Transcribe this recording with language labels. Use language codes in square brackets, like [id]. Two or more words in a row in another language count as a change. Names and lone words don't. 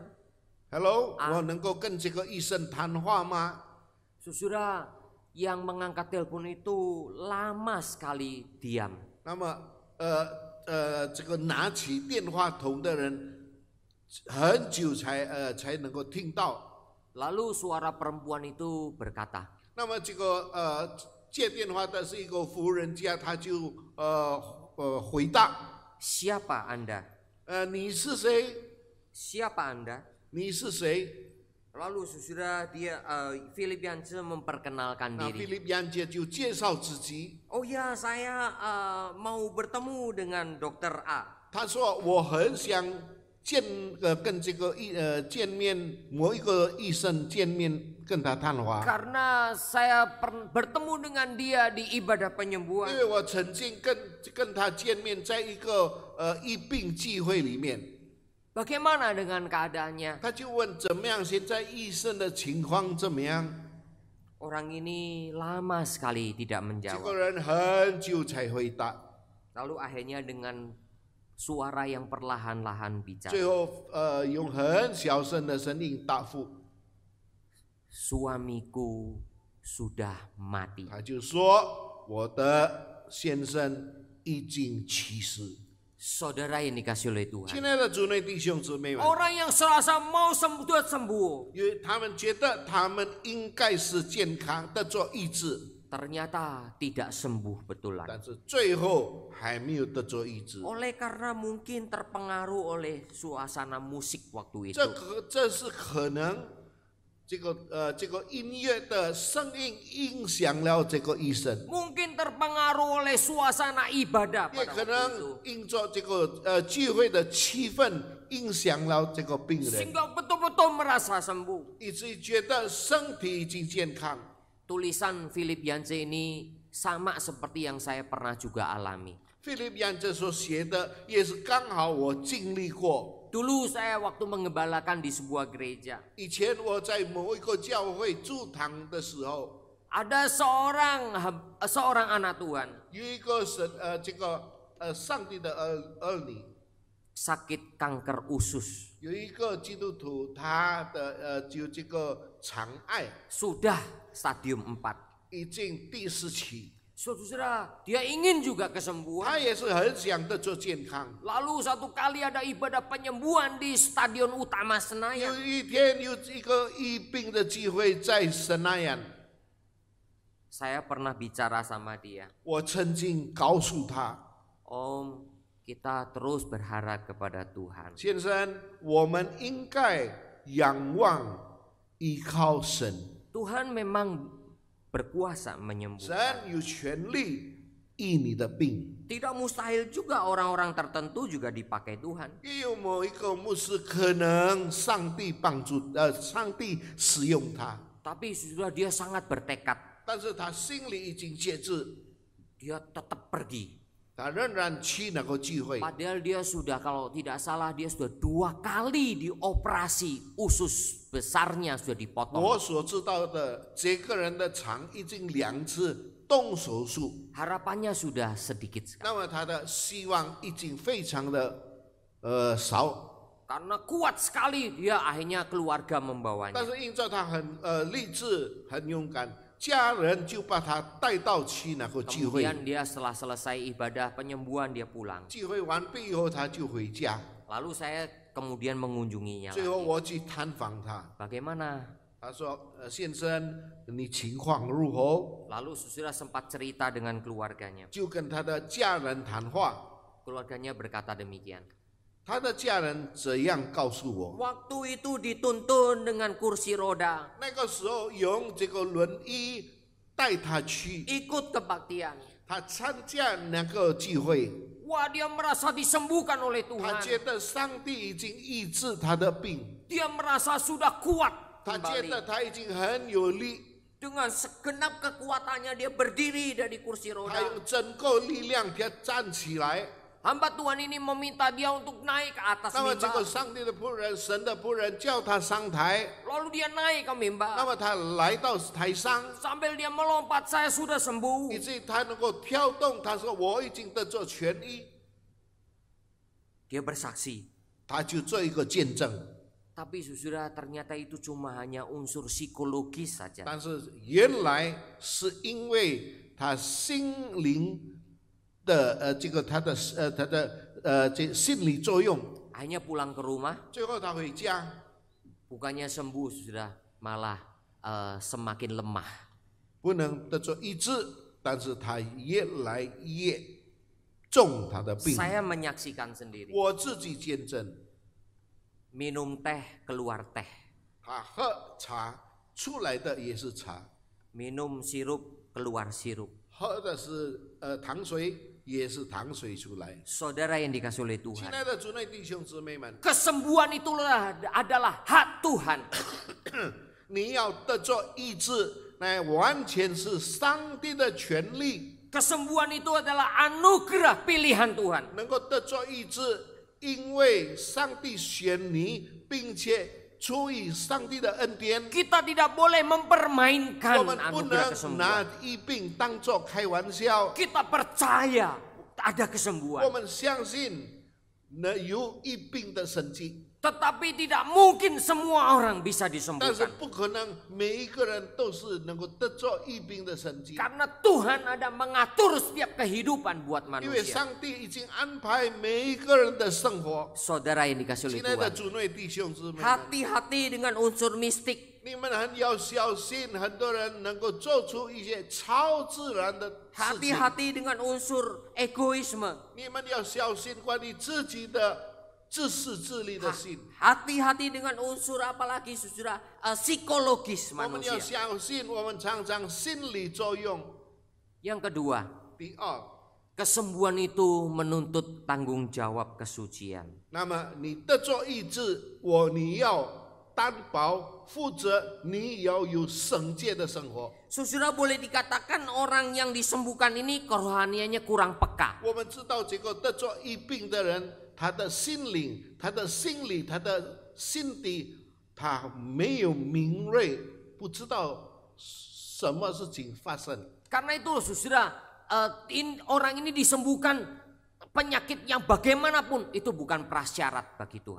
[zh] Hello，我能够跟这个医生谈话吗？ [id] Saudara, yang mengangkat telepon itu lama sekali diam. [zh] 那么这个拿起电话筒的人很久才能够听到。 [id] Lalu suara perempuan itu berkata, [zh] 那么这个接电话的是一个妇人家，他就回答 [id] siapa Anda? [zh] 你是谁？ [id] Siapa Anda? [zh] 你是谁？ [id] Lalu sudah dia Philip Yance memperkenalkan [zh] 那 [id] diri. [zh] 菲利安姐就介绍自己， [id] Oh ya, saya mau bertemu dengan dokter A. [zh] 他说我很想跟这个见面，某一个医生见面，跟他谈话。 [id] Karena saya bertemu dengan dia di ibadah [zh] 因 [id] penyembuhan. [zh] 为我曾经跟他见面，在一个疫病聚会里面， [id] Bagaimana dengan keadaannya? [zh] 他就问怎么样，现在医生的情况怎么样？ [id] Orang ini lama sekali tidak [zh] 这个 [id] menjawab. [zh] 人很久才回答， [id] Lalu akhirnya dengan suara yang perlahan-lahan bicara. [zh] 最后用很小声的声音答复， [id] Suamiku sudah mati. [zh] 他就说我的先生已经去世。 [id] Saudara yang dikasih oleh [zh] 亲 [id] Tuhan. [zh] 爱的主内弟兄姊妹们， [id] Orang yang serasa mau sembuh, [zh] 因为他们觉得他们应该是健康的做医治， [id] ternyata tidak sembuh betulan. [zh] 但是最后还没有得做医治。 [id] Oleh karena mungkin terpengaruh oleh suasana musik waktu itu. [zh] 这是可能这个音乐的声音影响了这个医生， [id] Mungkin terpengaruh oleh suasana ibadah [zh] 也 [id] pada [zh] 可 [id] waktu [zh] 能 [id] itu. [zh] 因着这个聚会的气氛影响了这个病人， [id] Sehingga betul-betul merasa sembuh. [zh] 以至于觉得身体已经健康。 [id] Tulisan Philip Yancey ini sama seperti yang saya pernah juga alami. [zh] 菲利比安这所写的也是刚好我经历过。 [id] Dulu saya waktu mengembalakan di sebuah gereja. [zh] 以前我在某一个教会驻堂的时候， [id] Ada seorang anak Tuhan [zh] 有一个上帝的儿女， [id] sakit kanker usus. [zh] 有一个基督徒，他的就这个肠癌 [id] Sudah stadium 4. [zh] 已经第4期， [id] Saudara, dia ingin juga kesembuhan. [zh] 他也是很想得做健康。 [id] Lalu satu kali ada ibadah penyembuhan di Stadion Utama [zh] 有 [id] Senayan. [zh] 一天有一个医病的机会在神那样， [id] Saya pernah bicara sama dia. [zh] 我曾经告诉他， [id] Om, kita terus berharap kepada Tuhan. [zh] 先生，我们应该仰望依靠神， [id] Tuhan memang berkuasa [zh] 神 [id] menyembuhkan. [zh] 有权利医你的病。 [id] Tidak mustahil juga orang-orang tertentu juga dipakai Tuhan. [zh] 也有某一个牧师，可能上帝上帝使用他， [id] Tapi sudah dia sangat bertekad. [zh] 但是他心里已经节制， [id] Dia tetap pergi. [zh] 他仍然去那个聚会。 [id] Padahal dia sudah, kalau tidak salah, dia sudah 2 kali dioperasi, usus besarnya sudah dipotong. [zh] 我所知道的，这个人的肠已经2次动手术， [id] Harapannya sudah sedikit sekali. [zh] 那么他的希望已经非常的少， [id] Karena kuat sekali dia akhirnya keluarga [zh] 但 [id] membawanya. [zh] 是因着他很励志、很勇敢，家人就把他带到去那个聚会。 [id] Kemudian dia setelah selesai ibadah penyembuhan dia pulang. [zh] 聚会完毕以后，他就回家。 [id] Lalu saya kemudian mengunjunginya [zh] 最后 [id] lagi. [zh] 我去探访他， [id] Bagaimana? [zh] 他说：“先生，你情况如何？” [id] Lalu sudah sempat cerita dengan keluarganya. [zh] 就跟他的家人谈话， [id] Keluarganya berkata demikian. [zh] 他的家人怎样告诉我？ [id] Waktu itu dituntun dengan kursi roda, [zh] 那个时候用这个轮椅带他去， [id] ikut kebaktian. [zh] 他参加那个聚会， [id] Wah, dia merasa disembuhkan oleh [zh] 他 [id] Tuhan. [zh] 觉得上帝已经医治他的病， [id] Dia merasa sudah kuat [zh] 他觉 [id] kembali. [zh] 得他已经很有力， [id] Dengan segenap kekuatannya dia berdiri dari kursi [zh] 他 [id] roda. [zh] 用整个力量他站起来。 [id] Hamba Tuhan ini meminta dia untuk naik ke atas [zh] 那么这个 [id] mimbar. [zh] 上帝的仆人、神的仆人叫他上台， [id] Lalu dia naik ke [zh] 那 [id] mimbar. [zh] 么他来到台上。 [id] Sambil dia melompat, saya sudah sembuh. [zh] 以至于他能够跳动，他说我已经得做痊愈， [id] Dia bersaksi. [zh] 他就做一个见证。 [id] Tapi saudara, ternyata itu cuma hanya unsur psikologis saja. [zh] 但是原来是因为他心灵的这个他的这心理作用， [id] Akhirnya pulang ke rumah, [zh] 最后他回家， [id] bukannya sembuh saudara, malah semakin lemah. [zh] 不能得做医治，但是他越来越重他的病。 [id] Saya menyaksikan sendiri. [zh] 我自己见证， [id] Minum teh keluar teh, [zh] 他喝茶出来的也是茶， [id] minum sirup keluar sirup. [zh] 喝的是糖水也是糖水出来。 [id] Saudara yang dikasih oleh [zh] 亲 [id] Tuhan, [zh] 爱的主内弟兄姊妹们， [id] kesembuhan itulah adalah hak Tuhan. [zh] 你要得做医治，那完全是上帝的权利。 [id] Kesembuhan itu adalah anugerah pilihan Tuhan. [zh] 能够得做医治，因为上帝选你，并且出于上帝的恩典。 [id] Kita tidak boleh [zh] 我 [id] mempermainkan [zh] 们不 [id] anugerah [zh] 能拿 [id] kesembuhan. [zh] 医病当作开玩笑。 [id] Kita percaya ada [zh] 我 [id] kesembuhan. [zh] 们相信有疫病的神迹， [id] Tetapi tidak mungkin semua orang bisa [zh] 但是 [id] disembuhkan. [zh] 不可能每一个人都是能够得着疫病的神迹， [id] Karena Tuhan ada mengatur setiap kehidupan buat [zh] 因为 [id] manusia. [zh] 上帝已经安排每一个人的生活。 [id] Saudara yang dikasih oleh [zh] 亲爱的 [id] Tuhan. [zh] 主内弟兄姊妹们， [id] Hati-hati dengan unsur mistik. [zh] 你们很要小心，很多人能够做出一些超自然的事情。 [id] Hati-hati dengan unsur egoisme. [zh] 你们要小心关于自己的自私自利的心。 [id] Hati-hati dengan unsur apalagi saudara psikologis [zh] 我们要 [id] manusia. [zh] 小心，我们常常心理作用。 [id] Yang kedua, [zh] 第二， [id] kesembuhan itu menuntut tanggung jawab kesucian. [zh] 那么你得着医治，你要担保负责，你要有圣洁的生活。 [id] Saudara boleh dikatakan orang yang disembuhkan ini kerohaniannya kurang peka. [zh] 我们知道这个得着疫病的人，他的心灵、他的心理、他的心底，他没有敏锐，不知道什么事情发生。 [id] Karena itu saudara, orang ini disembuhkan penyakit yang bagaimanapun itu bukan prasyarat bagi Tuhan.